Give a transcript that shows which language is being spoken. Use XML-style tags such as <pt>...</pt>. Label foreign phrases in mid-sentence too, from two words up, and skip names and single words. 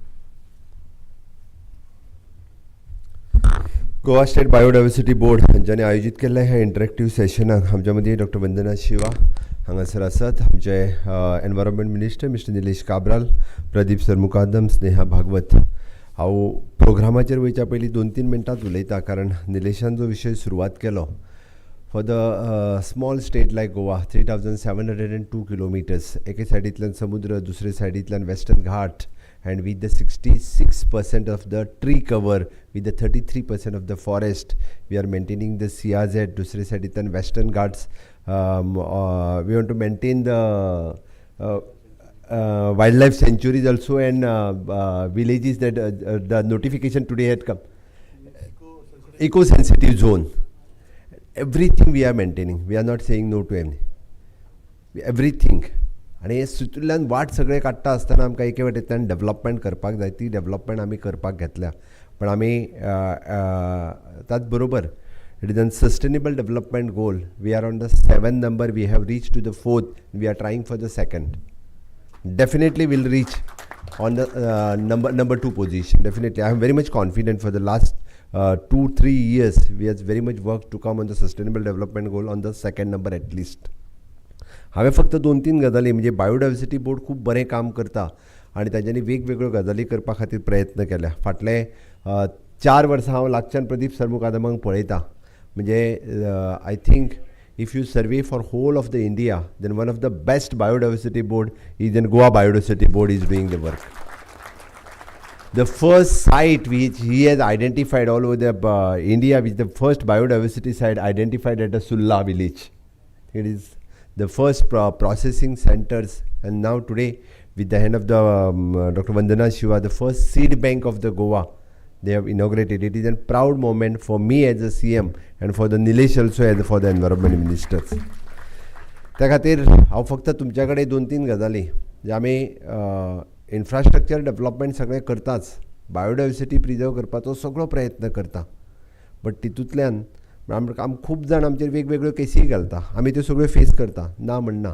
<kok>गोवा स्टेट बायोडायवर्सिटी बोर्ड हांच्यानी आयोजीत केल्ल्या ह्या इंटरॅक्टीव सेशनाक आमच्या मदीं डॉक्टर वंदना शिवा हांगासर आसात. आमचे</kok> <en>environment minister Mister</en> <kok>निलेश काब्राल, प्रदीप सर मुकादम, स्नेहा भागवत. हांव प्रोग्रामाचेर वयच्या पयलीं 2-3 मिनटांत उलयता, कारण निलेशान जो विशय सुरवात केलो</kok> <en>for the small state like Goa, 3,702 kilometers.</en> <kok>एके साइडींतल्यान समुद्र, दुसरे साइडींतल्यान</kok> <en>Western Ghat, and with the 66% of the tree cover, with the 33% of the forest, we are maintaining the CRZ,</en> <kok>दुसरे साइडींतल्यान</kok> <en>Western Ghats. We want to maintain the wildlife sanctuaries also, and villages that the notification today had come. Eco-sensitive zone. Everything we are maintaining. We are not saying no to any. Everything.</en> <kok>आणि हे सुतुल्यान वाट सगळे काडटा आसतना आमकां एके वाटेंतल्यान डेवलपमेंट करपाक जाय, ती डेवलपमेंट आमी करपाक घेतल्या. पण आमी ताच बरोबर</kok> <en>it is a sustainable development goal. We are on the 7th number. We have reached to the 4th. We are trying for the 2nd. Definitely we'll reach on the number 2 position. Definitely. I am very much confident. For the last 2-3 years, we have very much worked to come on the sustainable development goal on the 2nd number at least.</en> <kok>हांवें फक्त 2-3 गजाली म्हणजे</kok> <en>biodiversity board</en> <kok>खूब बरें काम करता आनी तांच्यांनी वेगवेगळ्यो गजाली करपा खातीर प्रयत्न केल्या. फाटले 4 वर्सां हांव लागच्यान प्रदीप सर मुकादमांक पळयता.</kok> <en>म्हणजे I think if you survey for whole of the India, then one of the best biodiversity board is in Goa Biodiversity Board is doing the work. The first site which he has identified all over the India, which the first biodiversity site identified at the Sulla village. It is the first processing centers, and now today with the hand of the Dr. Vandana Shiva, the first seed bank of the Goa, they have inaugurated. It is a proud moment for me as a CM and for the Nilesh also as for the environment ministers.</en> <kok>त्या खातीर हांव फक्त तुमच्या कडेन 2-3 गजाली जे आमी</kok> <en>infrastructure development</en> <kok>सगळें करताच,</kok> <en>biodiversity preserve</en> <kok>करपाचो सगळो प्रयत्न करता. बट तितूंतल्यान आम खूब जाण आमचेर वेगवेगळ्यो केसी घालता, आमी त्यो सगळ्यो फेस करता, ना म्हणना.</kok>